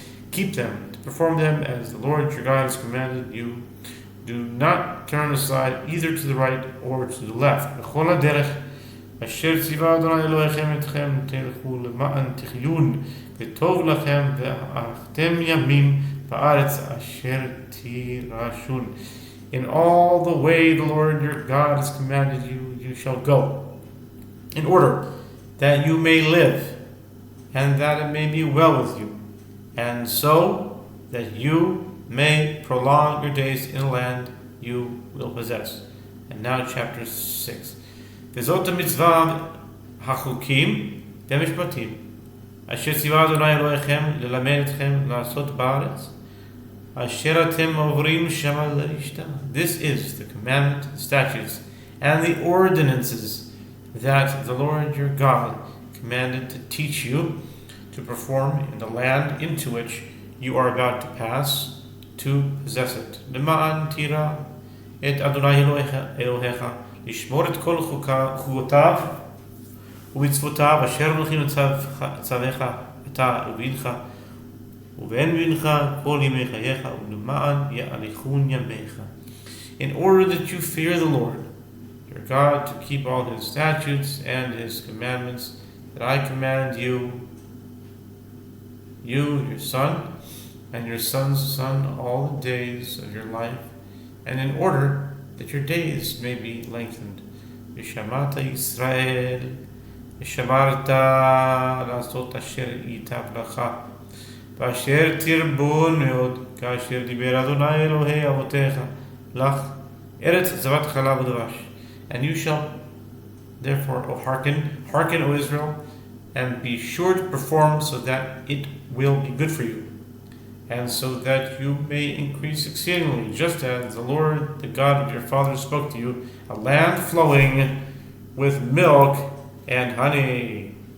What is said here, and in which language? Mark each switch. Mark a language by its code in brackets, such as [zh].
[en] Keep them, to perform them as the Lord your God has commanded you. Do not turn aside either to the right or to the left. [he] אשר ציווה אדוני אלוהיכם אתכם תלכו למען תחיון וטוב לכם וארכתם ימים בארץ אשר תירשון. [en] In all the way the Lord your God has commanded you, you shall go, in order that you may live, and that it may be well with you, and so that you may prolong your days in the land you will possess. And now chapter 6. [he] Vezot mitzvah החוקים והמשפטים אשר ציווה אדוני אלוהיכם ללמד אתכם לעשות בארץ אשר אתם עוברים שמה לרשתה. [en] This is the commandment, the statutes, and the ordinances that the Lord your God commanded to teach you to perform in the land into which you are about to pass to possess it. [he] למען תירא את אדוני אלוהיך לשמור את כל חוקותיו ומצוותיו אשר הולכים לצווך אתה ובנך ובן בנך כל ימי חייך ולמען יאריכון ימיך. [en] In order that you fear the Lord your God to keep all his statutes and his commandments that I command you, your son, and your son's son all the days of your life, and in order that your days may be lengthened. [he] ושמעת ישראל, ושמרת לעשות אשר ייטב לך, ואשר תרבו מאוד, כאשר דיבר אדוני אלוהי אבותיך לך, ארץ זבת חלב ודבש. [en] And you shall therefore, hearken, O Israel, and be sure to perform so that it will be good for you, and so that you may increase exceedingly, just as the Lord, the God of your fathers, spoke to you, a land flowing with milk and honey.